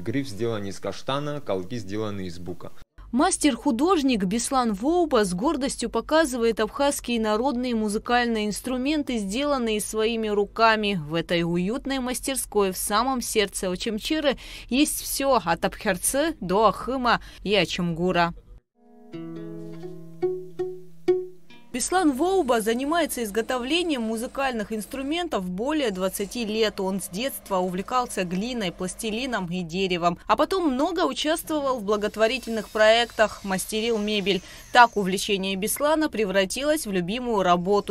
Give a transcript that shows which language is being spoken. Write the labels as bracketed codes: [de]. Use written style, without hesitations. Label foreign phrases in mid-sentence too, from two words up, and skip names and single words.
[ru] Гриф сделан из каштана, колки сделаны из бука. Мастер-художник Беслан Воуба с гордостью показывает абхазские народные музыкальные инструменты, сделанные своими руками. В этой уютной мастерской в самом сердце Очамчиры есть все от абхерцы до ахыма и ачамгура. Беслан Воуба занимается изготовлением музыкальных инструментов более 20 лет. Он с детства увлекался глиной, пластилином и деревом. А потом много участвовал в благотворительных проектах, мастерил мебель. Так увлечение Беслана превратилось в любимую работу.